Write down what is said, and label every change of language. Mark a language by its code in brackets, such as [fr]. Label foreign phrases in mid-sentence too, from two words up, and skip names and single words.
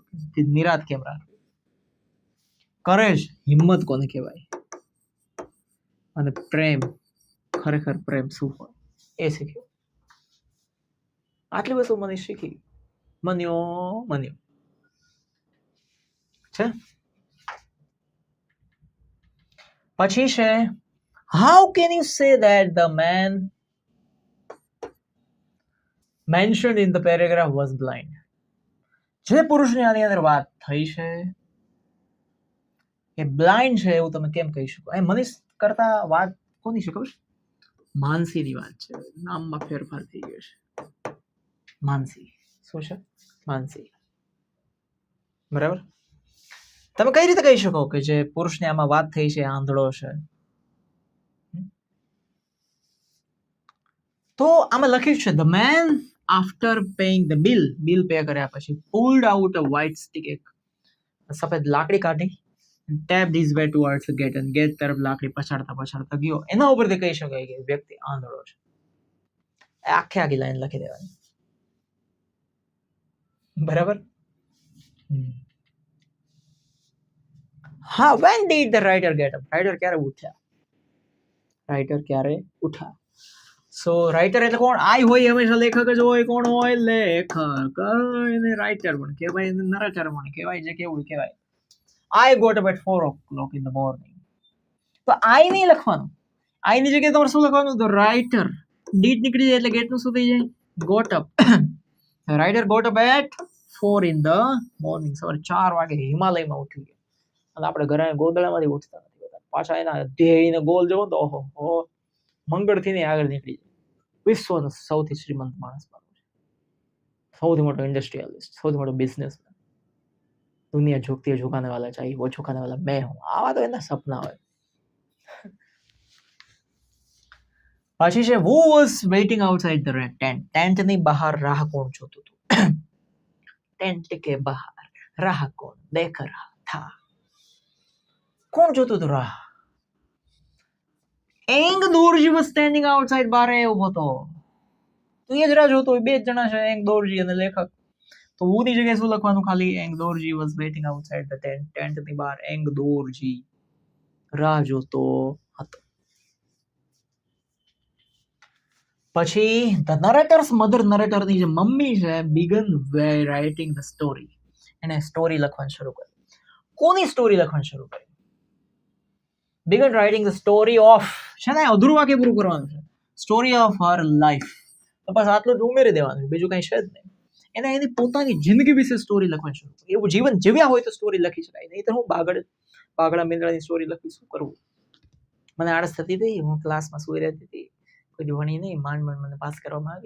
[gu] નિરાત કેમ રાખવી, કરેજ, હિંમત કોને કહેવાય, અને પ્રેમ, ખરેખર પ્રેમ શું હોય એ શીખ્યો. આટલી વસ્તુ મનીષ શીખી. મન્યો છે. પછી છે [en] how can you say that the man mentioned in the paragraph was blind? [gu] જે પુરુષની આની અંદર વાત થઈ છે એ બ્લાઇન્ડ છે એવું તમે કેમ કહી શકો? એ મનીષ કરતા વાત કોની છે ખબર? માનસીની વાત છે. નામમાં ફેરફાર થઈ ગયો છે. માનસી. શું છે? માનસી. બરાબર. તમે કઈ રીતે કહી શકો કે જે પુરુષને આમાં વાત થઈ છે આંધળો છે? તો આમાં લખ્યું છે [en] the man after paying the bill [gu] પે કર્યા પછી [en] pulled out a white stick, [gu] એક સફેદ લાકડી કાઢી, [en] tapped his way towards the gate, and gate [gu] તરફ લાકડી પછાડતા ગયો. એના ઉપરથી કહી શકાય કે વ્યક્તિ આંધળો છે. આખી લાઈન લખી દેવાની. બરાબર. હા, [en] when did the writer get up? [gu] રાઇટર ક્યારે ઉઠ્યા? સો રાઇટર એટલે કોણ? આઈ હોય હંમેશા લેખક જ હોય. કોણ હોય? લેખક. એને રાઇટર પણ કહેવાય, નરેટર પણ કહેવાય, જે કેવું કહેવાય. [en] I got up at 4 o'clock in the morning. [gu] તો આઈ નહીં લખવાનું. આઈ ની જગ્યાએ તમારે શું લખવાનું? [en] the writer. [gu] ડીડ નીકળી જાય એટલે ગેટ નું શું થઈ જાય? [en] got up. રાઇટર got up at 4 in the morning. [gu] સવારે 4 વાગે હિમાલયમાં ઉઠી ગયા. અને આપણે ઘરે ગોદડામાંથી ઉઠતા નથી બધા. પાછા એના ધ્યેયને ગોલ જોવો તો ઓહો, મંગળથી ને આગળ નીકળી જાય. વિશ્વનો સૌથી શ્રીમંત માણસ બનવું છે, સૌથી મોટો ઇન્ડસ્ટ્રીયલિસ્ટ, સૌથી મોટો બિઝનેસમેન. [hi] दुनिया झुकती है झुकाने वाला चाहिए, वो झुकाने वाला मैं हूँ. [gu] આવા તો એના સપના હોય. પછી છે [en] who was waiting outside the tent? [gu] ટેન્ટ ની બહાર રાહ કોણ જોતું હતું? [hi] टेंट के बाहर राह कौन देख रहा था? [gu] કોણ જોતું હતું રાહ? એંગ દોરજી [en] was standing outside, [gu] બારે ઉભો હતો. તો એ જ રાહ જોતો હોય. બે જ જણા છે, એંગ દોરજી અને લેખક. તો હું ની જગ્યાએ શું લખવાનું? ખાલી એંગ દોરજી [en] was waiting outside the tent. [gu] ટેન્ટ ની બહાર એંગ દોરજી રાહ જોતો હતો. [en] પછી the narrator's mother, [gu] નરેટરની જે મમ્મી છે, [en] began writing the story. [gu] એને સ્ટોરી લખવાનું શરૂ કર્યું. કોની સ્ટોરી લખવાનું શરૂ કર્યું? [en] began writing the story of, [gu] છે ને અધૂરું વાક્ય પૂરું કરવાનું છે. [en] story of her life. [gu] તો બસ આટલું જ ઉમેરી દેવાનું છે, બીજું કઈ છે જ નહીં. એને એની પોતાની જિંદગી વિશે સ્ટોરી લખવાની શરૂ કરી. એવું જીવન જીવ્યા હોય તો સ્ટોરી લખી શકાય, નહીં તો હું બાગડા મીંદડાની સ્ટોરી લખી શું કરવું? મને આળસ થતી હતી, હું ક્લાસમાં સુઈ રહેતી હતી, કોઈ ભણી નહીં, માંડ મને પાસ કરવામાં આવી.